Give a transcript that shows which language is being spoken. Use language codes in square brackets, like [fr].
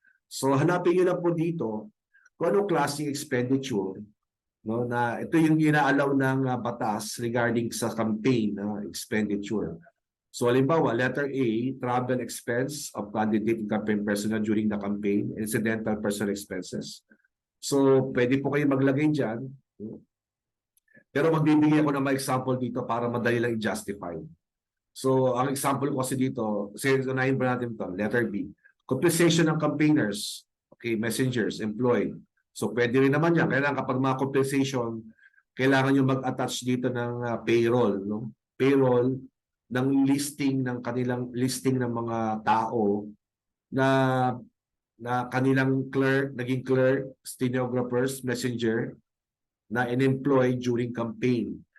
[tl] So hanapin niyo lang po dito kung anong klaseng expenditure, no, na ito yung inaalaw ng batas regarding sa campaign expenditure. [en] So halimbawa, letter A, travel expense of candidate and campaign personnel during the campaign, incidental personal expenses. [tl] So pwede po kayo maglagay dyan. Pero magbibigay ako ng mga example dito para madali lang i-justify. So ang example ko kasi dito, unahin ba natin ito, letter B. [en] Compensation ng campaigners, okay, messengers, employed. [tl] So pwede rin naman yan. Kailangan kapag mga compensation, kailangan nyo mag-attach dito ng payroll. No? Payroll ng listing ng kanilang listing ng mga tao na kanilang clerk, naging clerk, stenographers, messenger, na in-employ during campaign.